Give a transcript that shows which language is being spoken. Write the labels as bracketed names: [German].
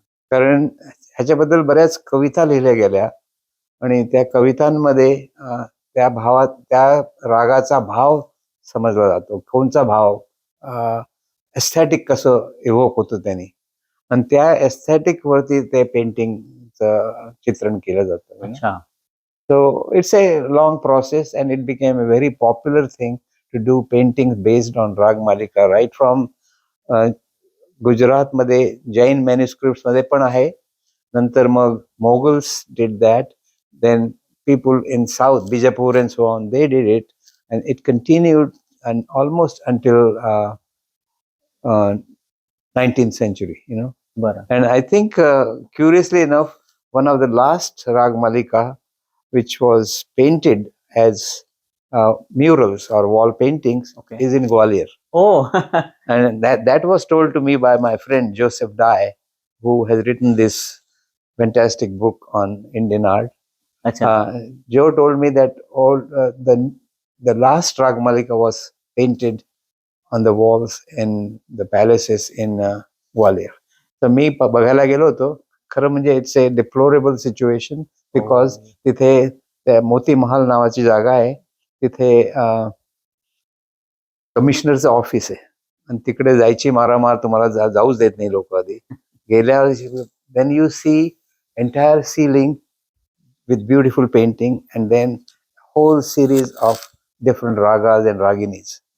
[Marathi] कारण ह्याच्याबद्दल बऱ्याच कविता लिहिल्या गेल्या आणि त्या कवितांमध्ये त्या रागाचा भाव समजला जातो. कोणचा भाव, एस्थेटिक कसं इव्होक होतं त्यांनी, आणि त्या एस्थेटिक वरती ते पेंटिंगचं चित्रण केलं जातं. [English] So it's a long process and it became a very popular thing to do paintings based on Rag Malika, right from Gujarat मध्ये Jain manuscripts मध्ये पण आहे. [Marathi] नंतर मग [English] Mughals did that, then people in South, Bijapur and so on, they did it, and it continued and almost until 19th century, you know. And I think curiously enough, one of the last Rag Malika which was painted as murals or wall paintings is in Gwalior. Oh. And that was told to me by my friend Joseph Dye, who has written this fantastic book on Indian art. Joe told me that all the last Rag Malika was painted on the walls in the palaces in Gwalior. So [Marathi] मी बघायला गेलो होतो. खरं म्हणजे [English] it's a deplorable situation because [Marathi] तिथे त्या मोती महाल नावाची जागा आहे, तिथे कमिशनरचं ऑफिस आहे आणि तिकडे जायची मारामार, तुम्हाला जाऊच देत नाही लोक. आधी गेल्यावर [English] Then you see entire ceiling with beautiful painting and then whole series of different ragas and raginis.